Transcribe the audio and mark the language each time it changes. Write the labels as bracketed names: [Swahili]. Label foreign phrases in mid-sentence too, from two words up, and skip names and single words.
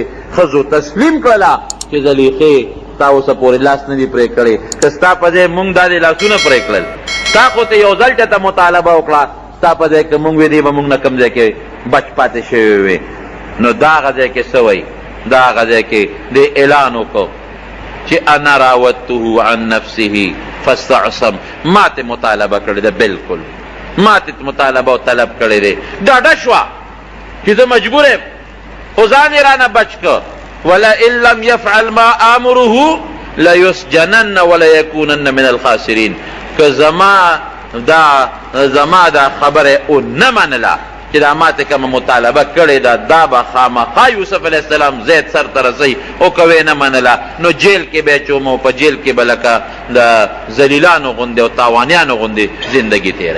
[Pashto] ښځو تسلیم کړله چې زلیخې تا اوسه پورې لاس نه دي پرې کړی که ستا په ځای مونږ دا دې لاسونه پرې کړل تا خو ته یو ځل چېرته مطالبه وکړه ستا په ځای کې مونږ وې دی به مونږ نه کوم ځای کې بچ پاتې شوي وې، نو دا هغه ځای کې څه وایي؟ دا هغه ځای کې دې اعلان وکړو چې [Arabic] انا راودته عن نفسه فاستعصم، [Pashto] ما ته مطالبه کړې ده، بالکل ما ته مطالبه او طلب کړې دی، ډاډه شوه چې زه مجبور یم، خو ځان یې رانه بچ کړ. [Arabic] ولئن لم يفعل ما آمره لیسجنن ولیکونن من الخاسرین. [Pashto] که زما دا خبره او نه منله چې دا ما ته کومه مطالبه کړې ده دا به خامخا یوسف [Arabic] علیه السلام [Pashto] زید سر ته رسوي، او که ویې نه منله نو جیل کې به یې چوم او په جیل کې به لکه د ذلیلانو غوندې او تاوانیانو غوندې زندګي تېروي.